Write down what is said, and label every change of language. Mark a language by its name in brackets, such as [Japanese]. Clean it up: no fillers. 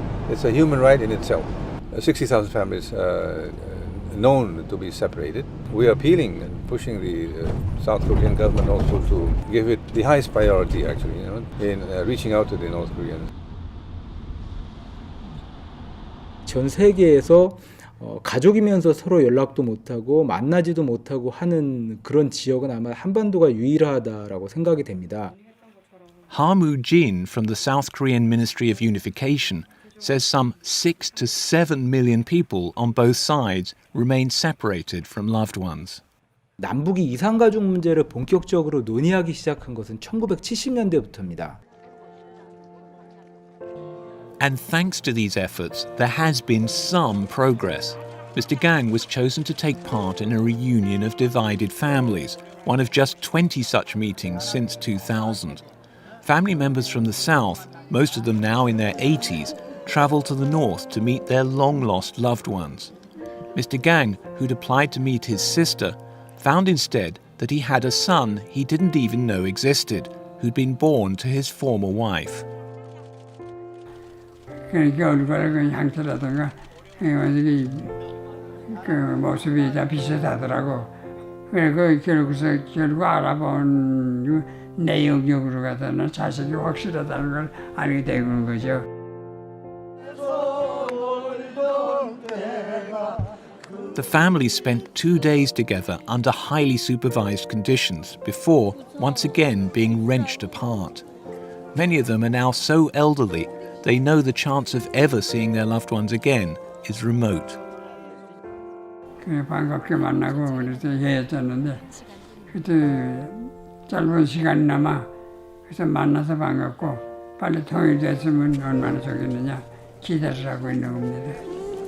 [English] It's a human right in itself. 60,000 families known to be separated. We are appealing and pushing the South Korean government also to give it the highest priority, actually, in reaching out to the North Koreans. [Korean] 전 세계에서 가족이면서 서로 연락도 못하고 만나지도 못하고 하는 그런 지역은 아마 한반도가 유일하다라고 생각이 됩니다. [English] Ha-moo Jin from the South Korean Ministry of Unification says some 6 to 7 million people on both sides remain separated from loved ones. [Korean] 남북이 이산가족 문제를 본격적으로 논의하기 시작한 것은 1970년대부터입니다. [English] And thanks to these efforts, there has been some progress. Mr. Gang was chosen to take part in a reunion of divided families, one of just 20 such meetings since 2000. Family members from the South, most of them now in their 80s, travel to the North to meet their long-lost loved ones. Mr. Gang, who'd applied to meet his sister, found instead that he had a son he didn't even know existed, who'd been born to his former wife. [Korean] 그러니까 얼굴에 그 향수라든가 완전히 그 모습이 다 비슷하더라고. 그래 결국 알아본 그 내용적으로 갖다는 자식이 확실하다는 걸 알게 되는 거죠. [English] The family spent 2 days together under highly supervised conditions before, once again, being wrenched apart. Many of them are now so elderly they know the chance of ever seeing their loved ones again is remote. [Korean] 그 반갑게 만나고 그래서 헤어졌는데 그때 짧은 시간이나마 그래서 만나서 반갑고 빨리 통일됐으면 얼마나 좋겠느냐 기대를 하고 있는 겁니다.